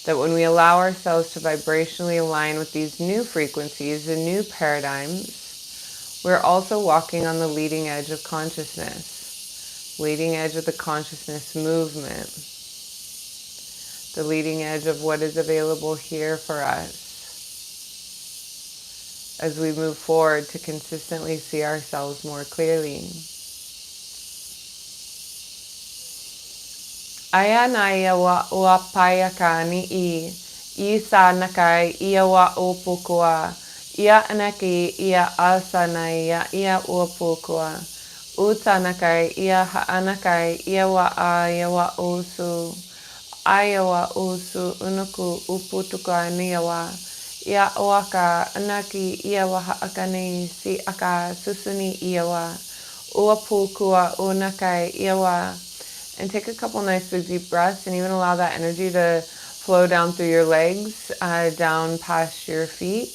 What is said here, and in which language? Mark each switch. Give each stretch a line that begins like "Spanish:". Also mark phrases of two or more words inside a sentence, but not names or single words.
English: That when we allow ourselves to vibrationally align with these new frequencies and new paradigms, we're also walking on the leading edge of consciousness, leading edge of the consciousness movement, the leading edge of what is available here for us. as we move forward to consistently see ourselves more clearly. Aya na ia wa uapaya ka ni I sa nakai ia wa upukua. Ia anaki ia asanai ia upukua. Uta nakai ia haanakai ia wa ia wa usu. Aya wa usu unuku uputuka nia wa. Ia oaka anaki ia wa haakani si aka susuni ia wa. Uapukua unakai ia wa. And take a couple nice big deep breaths and even allow that energy to flow down through your legs, down past your feet.